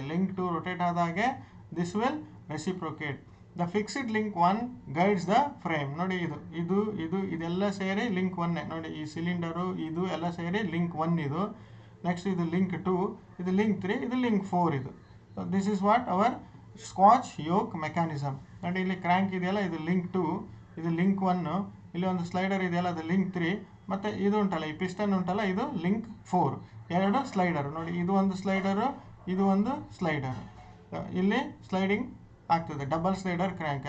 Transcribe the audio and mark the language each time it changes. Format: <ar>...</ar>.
<en>link 2 rotate ಆದಾಗೆ this will reciprocate. The fixed link 1 guides the frame.</en> <kn>ನೋಡಿ ಇದೆಲ್ಲ ಸೇರಿ link 1. ನೋಡಿ ಈ ಸಿಲಿಂಡರು ಇದು ಎಲ್ಲ ಸೇರಿ link 1 ಇದು. ನೆಕ್ಸ್ಟ್ ಇದು link 2, ಇದು link 3, ಇದು link 4 ಇದು.</kn> <en>So this is what our Scotch yoke mechanism.</en> <kn>ನೋಡಿ ಇಲ್ಲಿ ಕ್ರ್ಯಾಂಕ್ ಇದೆಯಲ್ಲ ಇದು ಲಿಂಕ್ 2, ಇದು ಲಿಂಕ್ 1, ಇಲ್ಲಿ ಒಂದು ಸ್ಲೈಡರ್ ಇದೆಯಲ್ಲ ಅದು ಲಿಂಕ್ 3, ಮತ್ತು ಇದು ಉಂಟಲ್ಲ ಈ ಪಿಸ್ಟನ್ ಉಂಟಲ್ಲ ಇದು ಲಿಂಕ್ 4. ಎರಡು ಸ್ಲೈಡರು. ನೋಡಿ ಇದು ಒಂದು ಸ್ಲೈಡರು, ಇದು ಒಂದು ಸ್ಲೈಡರು. ಇಲ್ಲಿ ಸ್ಲೈಡಿಂಗ್ ಆಗ್ತದೆ, ಡಬಲ್ ಸ್ಲೈಡರ್ ಕ್ರ್ಯಾಂಕ್.</kn>